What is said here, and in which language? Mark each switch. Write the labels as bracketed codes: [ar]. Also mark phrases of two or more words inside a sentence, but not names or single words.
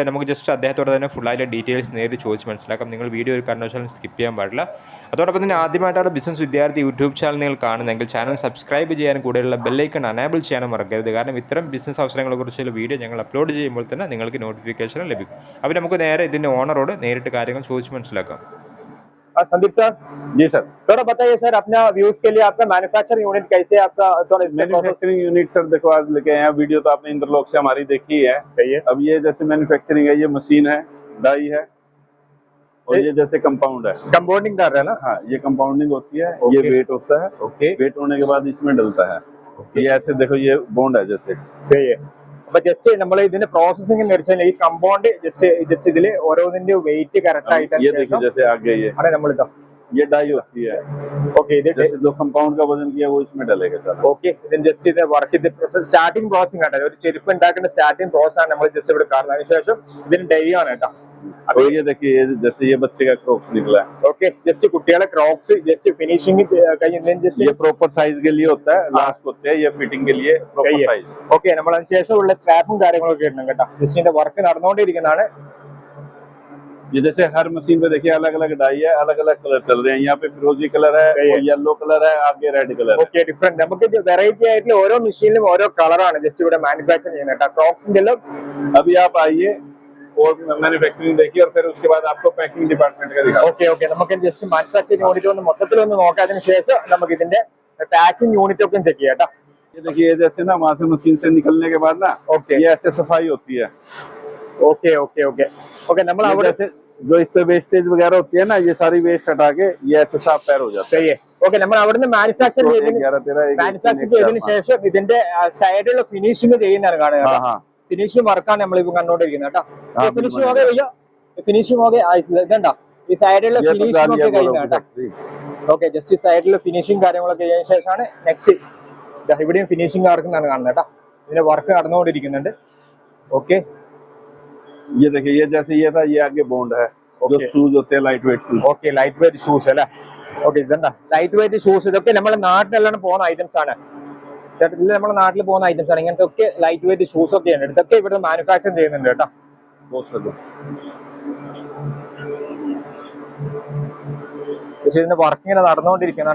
[ml] നമുക്ക് ജസ്റ്റ് അദ്ദേഹത്തോട് തന്നെ ഫുള്ളായിട്ട് ഡീറ്റെയിൽസ് നേരിട്ട് ചോദിച്ച് മനസ്സിലാക്കാം. നിങ്ങൾ വീഡിയോ ഒരു കാരണവശാലും സ്കിപ്പ് ചെയ്യാൻ പാടില്ല. അതോടൊപ്പം തന്നെ ആദ്യമായിട്ടാണ് ബിസിനസ് വിദ്യാർത്ഥി യൂട്യൂബ് ചാനൽ നിങ്ങൾ കാണുന്നതെങ്കിൽ ചാനൽ സബ്സ്ക്രൈബ് ചെയ്യാനും കൂടെയുള്ള [en] bell icon enable [ml] ചെയ്യാനും മറക്കരുത്. കാരണം ഇത്തരം ബിസിനസ് അവസരങ്ങളെക്കുറിച്ചുള്ള വീഡിയോ ഞങ്ങൾ അപ്ലോഡ് ചെയ്യുമ്പോൾ തന്നെ നിങ്ങൾക്ക് നോട്ടിഫിക്കേഷൻ ലഭിക്കും. അപ്പോൾ നമുക്ക് നേരെ ഇതിൻ്റെ ഓണറോട് നേരിട്ട് കാര്യങ്ങൾ ചോദിച്ച് മനസ്സിലാക്കാം. [hi] संदीप सर जी सर, थोड़ा बताइए सर अपना व्यूज के लिए आपका [en] manufacturing unit [hi] कैसे आपका थोड़ा [en] manufacturing unit [hi] सर देखो आज लेके आए हैं. वीडियो तो आपने इंटरलॉक से हमारी देखी है. सही है. अब ये जैसे मैन्युफैक्चरिंग है, ये मशीन है, डाई है और ये जैसे कंपाउंड है. कंपाउंडिंग कर रहे हैं ना? हाँ, ये कंपाउंडिंग होती है. ये वेट होता है. ओके. वेट होने के बाद इसमें डलता है. ये ऐसे देखो ये बॉन्ड है जैसे. सही है. [ml] അപ്പൊ ജസ്റ്റ് നമ്മൾ ഇതിന്റെ പ്രോസസിംഗ് എന്ന് വെച്ചാൽ ഈ കമ്പൗണ്ട് ജസ്റ്റ് ഇതില് ഓരോന്നിന്റെ [en] weight correct [ml] ആയിട്ട് [hi] जैसे आगे ये [ml] ആണ് നമ്മൾ ഇതാ [hi] ये डाई होती है. [ml] ഓക്കെ ഇത് [hi] जैसे जो कंपाउंड का वजन किया वो इसमें डलेगा सर. [ml] ഓക്കെ ഇതിന് ജസ്റ്റ് ഇത് വർക്ക് ഇത് [en] starting processing [ml] ആണ്. ഒരു ചെരുപ്പ് ഉണ്ടാക്കുന്ന [en] starting process [ml] ആണ് നമ്മൾ ജസ്റ്റ് ഇവിടെ കാണുന്നത്. അതിനുശേഷം ഇതിന് ഡൈ ആണ് കേട്ടോ. [hi] अब ये देखिए जैसे ये बच्चे का क्रॉक्स निकला है. [en] okay just [ml] കുടിയാല ക്രോക്സ് ജസ്റ്റ് ഫിനിഷിംഗ് കഴിഞ്ഞ ജസ്റ്റ് [hi] ये प्रॉपर साइज के लिए होता है, लास्ट होते हैं ये फिटिंग के लिए प्रॉपर साइज. [ml] ഓക്കെ നമ്മൾ അതിനുശേഷമുള്ള സ്ട്രാപ്പും കാര്യങ്ങളൊക്കെ ഇടണം കേട്ടോ. ജസ്റ്റ് ഇതിന്റെ വർക്ക് നടന്നുകൊണ്ടിരിക്കുന്നതാണ്. [hi] ये जैसे हर मशीन पे देखिए अलग अलग डाई है, अलग अलग कलर चल रहे हैं. यहाँ पे फिरोजी कलर है, [en] yellow color [hi] है, आगे [en] red color [hi] है. [ml] ഓക്കെ ഡിഫറെന്റ് നമുക്ക് വെറൈറ്റി ആയിട്ടുള്ള ഓരോ മെഷീനിലും ഓരോ കളറാണ് ജസ്റ്റ് ഇവിടെ മാനുഫാക്ചർ ചെയ്യുന്നത് കേട്ടോ. ക്രോക്സിന്റെ എല്ലാം [hi] अभी आप आइए और मैन्युफैक्चरिंग देखिए और फिर उसके बाद आपको [en] packing department [hi] का दिखाओ. [ml] ഓക്കെ ഓക്കെ നമുക്ക് ജസ്റ്റ് [en] manufacturing unit [ml] ഒന്ന് മൊത്തത്തിലൊന്ന് നോക്കാം. അതിന് ശേഷം നമുക്ക് ഇതിന്റെ [en] packing unit [ml] ഒക്കെ ചെക്ക് ചെയ്യാം കേട്ടോ. [hi] ये देखिए जैसे ना वहाँ से मशीन से निकलने के बाद ना ये ऐसे सफाई होती है. [en] okay okay okay okay നമ്മൾ അവിടെ [hi] जैसे जो इस पे वेस्टेज वगैरह होती है ना, ये सारी वेस्ट हटा के ये ऐसे साफ पैर हो जाता है. सही है. [ml] ഓക്കെ നമ്മൾ അവിടുന്ന് മാനുഫാക്ചർ ചെയ്തതിന് ശേഷം ഇതിന്റെ സൈഡിലുള്ള ഫിനിഷിംഗ് ചെയ്യുന്നതാണ് കാണുക. ഫിനിഷിംഗ് വർക്കാണ് നമ്മളിപ്പോ കണ്ടോണ്ടിരിക്കുന്നത് കേട്ടോ. [hi] ഫിനിഷിംഗ് हो गया भैया, ഫിനിഷിംഗ് हो गया. [ml] ഇതുണ്ടോ ഈ സൈഡിലുള്ള ഫിനിഷിംഗ് ഒക്കെ കഴിഞ്ഞ കേട്ടോ. ഓക്കെ ജസ്റ്റ് ഈ സൈഡിലുള്ള ഫിനിഷിംഗ് കാര്യങ്ങളൊക്കെ കഴിഞ്ഞ ശേഷമാണ് നെക്സ്റ്റ് ഇവിടെയും ഫിനിഷിംഗ് നടക്കുന്നതാണ് കാണുന്നത് കേട്ടോ. ഇതിന്റെ വർക്ക് നടന്നുകൊണ്ടിരിക്കുന്നുണ്ട്. ഓക്കെ [hi] ये देखिए ये जैसे ये था, ये आगे बॉन्ड है. जो शूज होते हैं [en] light weight shoes. [ml] ഓക്കെ [en] light weight shoes [ml] അല്ലേ? ഓക്കെ ഇതെന്താ [en] light weight shoes. [ml] ഇതൊക്കെ നമ്മുടെ നാട്ടിലെല്ലാം പോകുന്ന ഐറ്റംസ് ആണ്. ഇത് നമ്മുടെ നാട്ടിൽ പോകുന്ന ഐറ്റംസ് ആണ്. ഇങ്ങനത്തെ ഒക്കെ [en] light weight shoes [ml] ഒക്കെ ഉണ്ട്. ഇതൊക്കെ ഇവിടെ മാനുഫാക്ചർ ചെയ്യുന്നുണ്ട് കേട്ടോ. പക്ഷേ ഇതിന്റെ വർക്കിങ്ങനെ നടന്നുകൊണ്ടിരിക്കുന്നതാണ്.